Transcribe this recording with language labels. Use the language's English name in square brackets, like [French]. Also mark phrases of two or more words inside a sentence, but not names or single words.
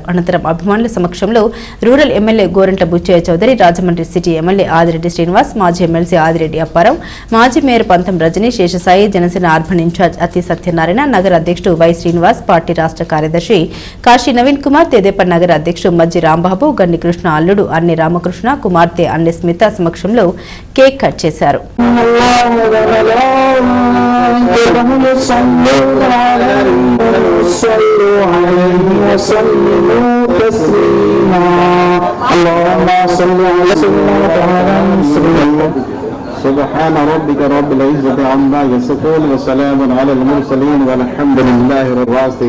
[Telugu] అనంతరం అభిమానుల సమక్షంలో [English] rural MLA [Telugu] గోరంట్ల బుచ్చయ్య చౌదరి, రాజమండ్రి [English] city MLA [Telugu] ఆదిరెడ్డి శ్రీనివాస్, మాజీ ఎమ్మెల్సీ ఆదిరెడ్డి అప్పారావు, మాజీ మేయర్ పంతం రజని, శేషసాయి, జనసేన [English] urban in-charge [Telugu] అతి సత్యనారాయణ, నగర అధ్యక్షుడు వై శ్రీనివాస్, పార్టీ రాష్ట్ర కార్యదర్శి కాశీ నవీన్ కుమార్, తెదేప నగర అధ్యక్షుడు మజ్జి రాంబాబు, గన్ని కృష్ణ అల్లుడు అన్ని రామకృష్ణ, కుమార్తె అన్ని స్మిత సమక్షంలో [English] cake cut [Telugu] చేశారు. [Arabic] سبحان ربك رب العزة عما يصفون وسلام على المرسلين والحمد لله رب العالمين.